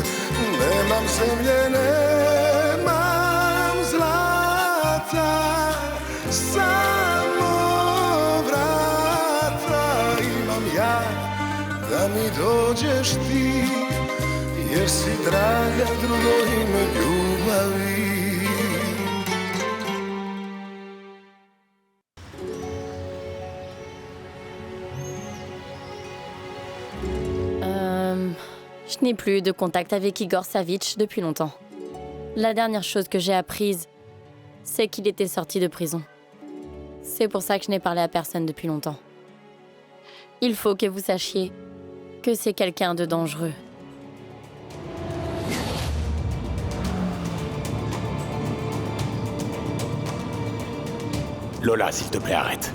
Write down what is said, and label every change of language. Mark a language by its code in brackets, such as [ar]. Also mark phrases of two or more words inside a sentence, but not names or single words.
[sr] Nemam zemlje, nemam zlata, samo vrata imam ja, da mi dođeš ti, jer si draga drugo ime ljubavi. [fr] Je n'ai plus de contact avec Igor Savitch depuis longtemps. La dernière chose que j'ai apprise, c'est qu'il était sorti de prison. C'est pour ça que je n'ai parlé à personne depuis longtemps. Il faut que vous sachiez que c'est quelqu'un de dangereux. Lola, s'il te plaît, arrête.